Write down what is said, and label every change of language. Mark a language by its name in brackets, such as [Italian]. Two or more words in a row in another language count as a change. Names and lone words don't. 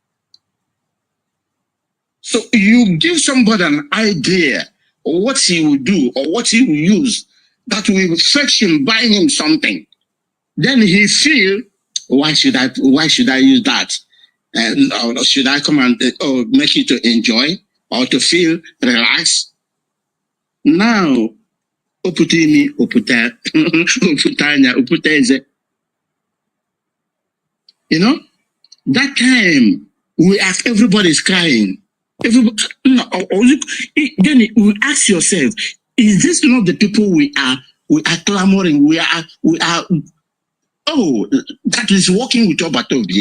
[English] So you give somebody an idea of what he will do or what he will use that will fetch him, buy him something. Then he feel, why should I use that? Or should I come and make you to enjoy or to feel relaxed? Now, oputini, oputanya, uputeze. You know, that time everybody's crying. Everybody, then you ask yourself, is this not the people we are clamoring? We are. Oh, that is working with Obatobie.